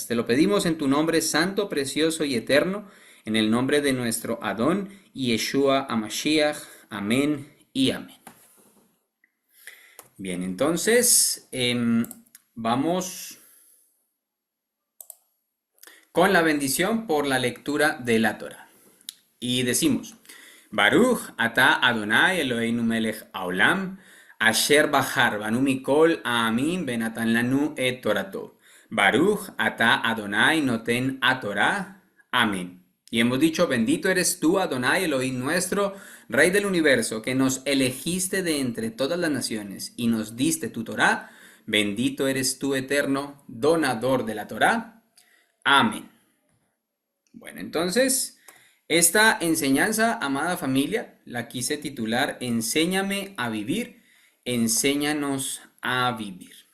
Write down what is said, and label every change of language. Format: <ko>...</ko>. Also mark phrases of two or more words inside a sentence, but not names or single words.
<es>Te lo pedimos en tu nombre santo, precioso y eterno, en el nombre de nuestro Adón y Yeshua Amashiach. Amén y amén. Bien, entonces vamos con la bendición por la lectura de la Torah. Y decimos,</es> <he>ברוך אתה אדני אלהינו מלך העולם אשר בחר בנו מכל העמים ונתן לנו את תורתו. ברוך אתה אדני נותן התורה אמן.</he> <es>Y hemos dicho, bendito eres tú, Adonai Elohim nuestro, Rey del universo, que nos elegiste de entre todas las naciones y nos diste tu Torah. Bendito eres tú, eterno, donador de la Torah. Amén. Bueno, entonces, esta enseñanza, amada familia, la quise titular Enséñame a vivir, enséñanos a vivir.</es>